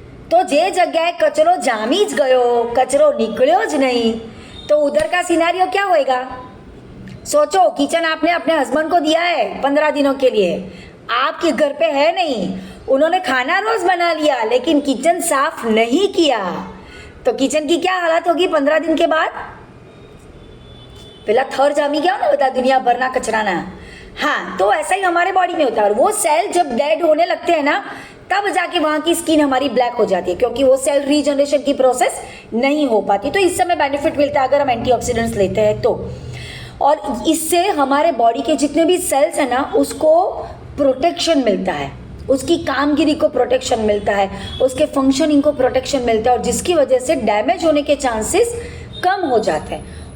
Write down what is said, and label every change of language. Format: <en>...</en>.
<gu>तो जे जगह कचरो जामी ज गयो, कचरो निकलो ज नहीं,</gu> <hi>तो उधर का सिनेरियो क्या होएगा? सोचो, किचन आपने अपने हस्बैंड को दिया है 15 दिनों के लिए, आपके घर पे है नहीं, उन्होंने खाना रोज बना लिया लेकिन किचन साफ नहीं किया, तो किचन की क्या हालत होगी 15 दिन के बाद?</hi> <gu>પેલા થર જામી ગયા ને બધા दुनिया भरना कचराना।</gu> <hi>हाँ, तो ऐसा ही हमारे बॉडी में होता है। और वो सेल जब डेड होने लगते हैं ना, तब जाके वहाँ की स्किन हमारी ब्लैक हो जाती है, क्योंकि वो सेल रीजनरेशन की प्रोसेस नहीं हो पाती। तो इस समय बेनिफिट मिलता है अगर हम एंटीऑक्सीडेंट्स लेते हैं तो। और इससे हमारे बॉडी के जितने भी सेल्स हैं ना, उसको प्रोटेक्शन मिलता है, उसकी कामगिरी को प्रोटेक्शन मिलता है, उसके फंक्शनिंग को प्रोटेक्शन मिलता है, और जिसकी वजह से डैमेज होने के चांसेस कम हो जाते हैं।</hi>